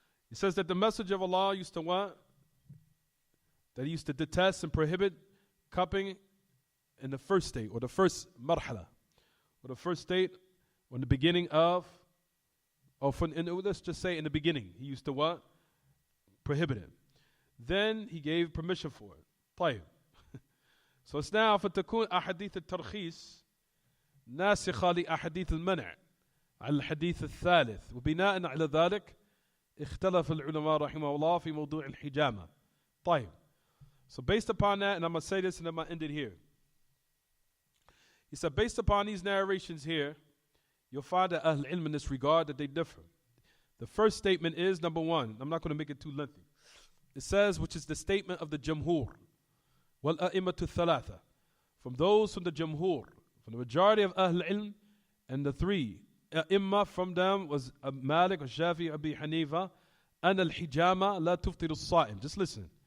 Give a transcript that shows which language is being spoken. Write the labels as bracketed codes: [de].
[en] It says that the Messenger of Allah used to what? That he used to detest and prohibit cupping in the first state, or the first marhala, or the first state, or in the beginning of, let's just say in the beginning, he used to what? Prohibit it. Then he gave permission for it. [ar] طيب. [en] So it's now [ar] فتكون أحاديث الترخيص ناسخة لأحاديث المنع على الحديث الثالث وبناء على ذلك اختلف العلماء رحمه الله في موضوع الحجامة. طيب. [en] So based upon that, and I'm going to say this and I'm going to end it here. He said, based upon these narrations here, you'll find that Ahl Ilm in this regard that they differ. The first statement is, number one, I'm not going to make it too lengthy. It says, which is the statement of the Jamhur, [ar] wal a'immatu thalatha, [en] from those from the Jamhur, from the majority of Ahl Ilm, and the three A'imma from them was Malik, Shafi, Abi Hanifa, and [ar] al-hijama la tuftiru as-sa'im. [en] Just listen.